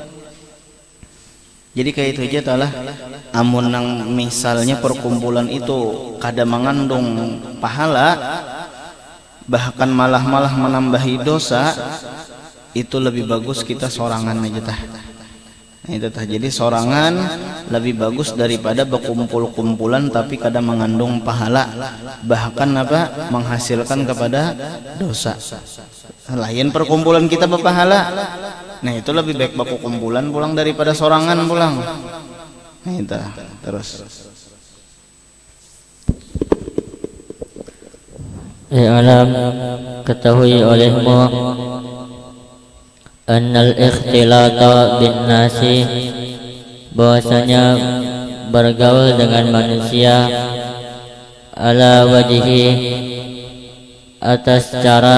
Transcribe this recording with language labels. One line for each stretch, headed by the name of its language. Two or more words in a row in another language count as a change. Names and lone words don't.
Banjar: Jadi kayak itu aja talah. Amun nang misalnya perkumpulan itu kada mengandung pahala, bahkan malah menambahi dosa, itu lebih bagus kita sorangan aja tah. Nah, itu tah. Jadi sorangan lebih bagus daripada berkumpul-kumpulan tapi kada mengandung pahala, bahkan apa menghasilkan kepada dosa. Lain perkumpulan kita berpahala. Nah itu lebih baik baku kumpulan pulang daripada sorangan pulang. Nah itu terus.
Indonesian: I'lam, ketahui olehmu,
Arabic: أن الاختلاط بالناس,
Indonesian: bahwasanya bergaul dengan manusia,
Arabic: على وجه,
Indonesian: atas cara,